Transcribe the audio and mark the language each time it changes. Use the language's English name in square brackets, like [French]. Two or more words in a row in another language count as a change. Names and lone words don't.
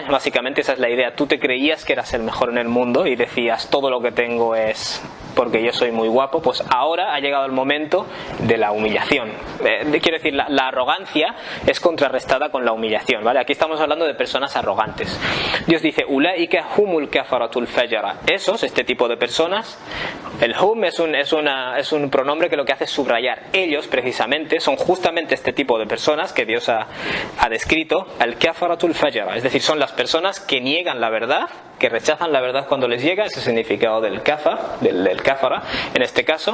[Spanish] Básicamente esa es la idea. Tú te creías que eras el mejor en el mundo y decías todo lo que tengo es porque yo soy muy guapo, pues ahora ha llegado el momento de la humillación. Quiero decir, la arrogancia es contrarrestada con la humillación, ¿vale? Aquí estamos hablando de personas arrogantes. Dios dice, [Arabic] أولئك هم الكفرة الفجرة. [Spanish] Esos, este tipo de personas, el hum es un pronombre que lo que hace es subrayar. Ellos, precisamente, son justamente este tipo de personas que Dios ha descrito, [Arabic] الكفرة الفجرة. [Spanish] Es decir, son las personas que niegan la verdad, que rechazan la verdad cuando les llega, ese significado del kafar, del kafara en este caso.